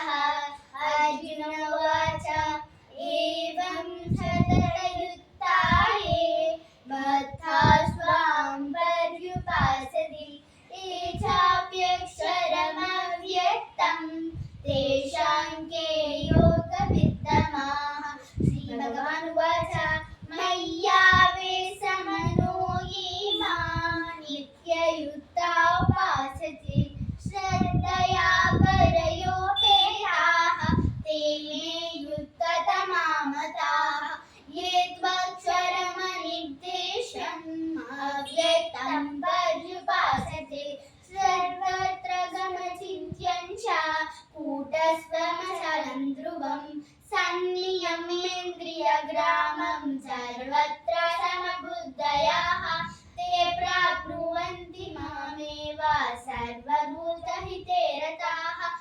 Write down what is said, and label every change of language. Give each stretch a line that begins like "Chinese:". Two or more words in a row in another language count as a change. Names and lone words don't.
Sanskrit: అర్జున ఉవాచ ఏవం సతతయుక్తాయే మత్తా స్వాం పర్యుపాసతే ఏ చాప్యక్షరమవ్యక్తం తేషాం కే యోగవిత్తమాః. శ్రీభగవాన్ ఉవాచ మయ్యావేశమనో ये मां नित्ययुक्ता उपासते श्रद्धया परयोपेताः ते मे युक्ततमा मताः. ये त्वक्षरमनिर्देशम् अव्यक्तं पर्युपासते सर्वत्र गमचिन्त्यं च कूटस्थमचलं ध्रुवं सन्नियमेन्द्रियग्रामं सर्वत्र समबुद्धयः ते प्राप्नुवन्ति मामेव सर्वभूतहिते रताः.